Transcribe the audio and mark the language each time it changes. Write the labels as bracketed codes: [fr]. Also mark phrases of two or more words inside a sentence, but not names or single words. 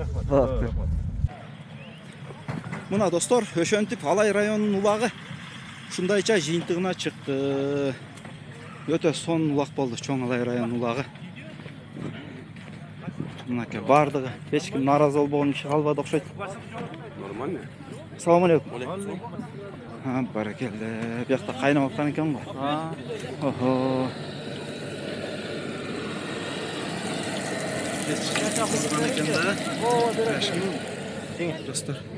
[ky] Мына достор, ошентип Алай районунун улагы ушундайча жыйынтыгына чыкты. Өтө сонун улак болду Cho'ng'ay районунун улагы. Мынакей бардыгы эч ким наразы болбогон иши калбады окшойт. Нормально. [uz] Assalomu alaykum. Ha, barakallah. Bu yoqda qaynab atқан ekan bu. Oho. Dostlar.